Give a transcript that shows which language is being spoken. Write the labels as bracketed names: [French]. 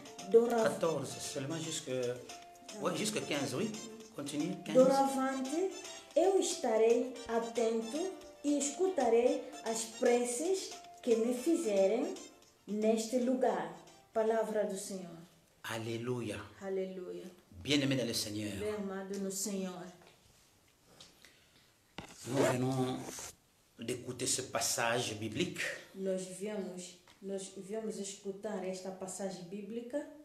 [French] 14, seulement jusqu'à 15, oui. Continue, 15. [Portuguese] Doravante, eu estarei atento e escutarei as preces que me fizerem neste lugar. Palavra do Senhor. [French] Alléluia. [Portuguese] Aleluia. [French] Bien-aimés dans le Seigneur, [Portuguese] Bem amado no Senhor. [French] nous venons d'écouter ce passage biblique. [Portuguese] Nós viemos escutar esta passagem bíblica.